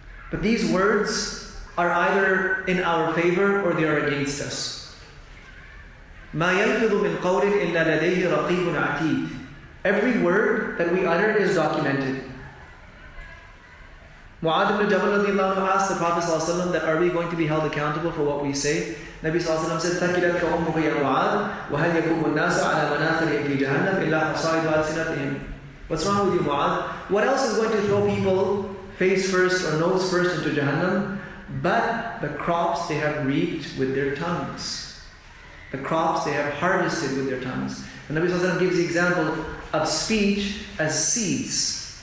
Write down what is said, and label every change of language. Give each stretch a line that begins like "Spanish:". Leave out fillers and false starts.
English: But these words are either in our favor or they are against us.
Arabic: مَا يَلْفِظُ مِنْ قَوْلٍ إِلَّا لَدَيْهِ رَقِيبٌ عَتِيدٌ.
English: Every word that we utter is documented. Mu'adh ibn Jabal radiallahu anhu asked the Prophet ﷺ that are we going to be held accountable for what we say? Nabi ﷺ said,
Arabic: ثَكِلَتْكَ أُمُّكَ يَا مُعَادh وَهَلْ يَكُبُ النَّاسَ عَلَى مَنَاخِرِهِمْ فِي جَهَنَّمْ إِلَّا حَصَائِدُ أَلْسِنَتِهِمْ.
English: What's wrong with you, Mu'adh? What else is going to throw people face first or nose first into Jahannam? But the crops they have reaped with their tongues. The crops they have harvested with their tongues. And Nabi ﷺ gives the example of speech as seeds.